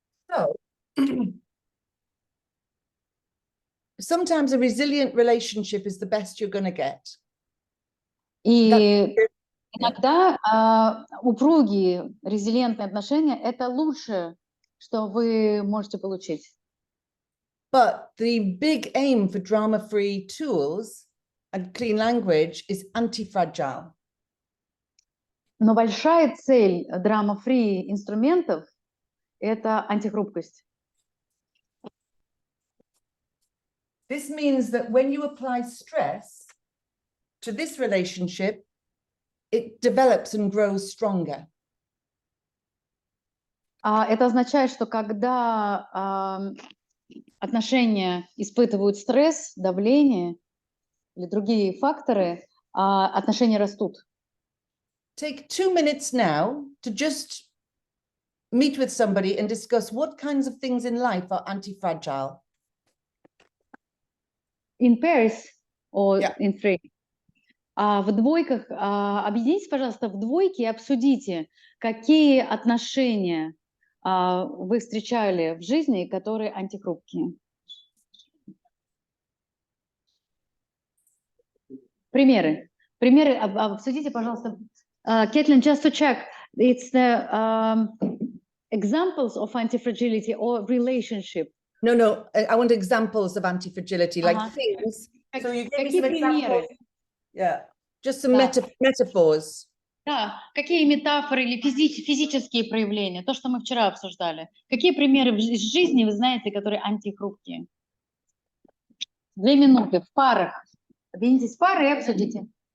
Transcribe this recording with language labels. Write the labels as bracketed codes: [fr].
[en] So sometimes a resilient relationship is the best you're going to get. [ru] И иногда упругие, резилиентные отношения – это лучшее, что вы можете получить. [en] But the big aim for drama-free tools and clean language is anti-fragile. [ru] Но большая цель драма-фри инструментов – это антихрупкость. [en] This means that when you apply stress to this relationship, it develops and grows stronger. [ru] Это означает, что когда отношения испытывают стресс, давление или другие факторы, отношения растут. [en] Take 2 minutes now to just meet with somebody and discuss what kinds of things in life are anti-fragile. In pairs or Yeah. in three. [ru] В двойках, объединитесь, пожалуйста, в двойке и обсудите, какие отношения вы встречали в жизни, которые антихрупкие. Примеры. Обсудите, пожалуйста. [en] Caitlin, just to check, it's the examples of anti-fragility or relationship. No, I want examples of anti-fragility, like things. So you give me some examples. Yeah, just some metaphors. [ru] Да, какие метафоры или физические проявления, то, что мы вчера обсуждали. Какие примеры из жизни вы знаете, которые антихрупкие? 2 минуты в парах. Объединитесь в пары и обсудите.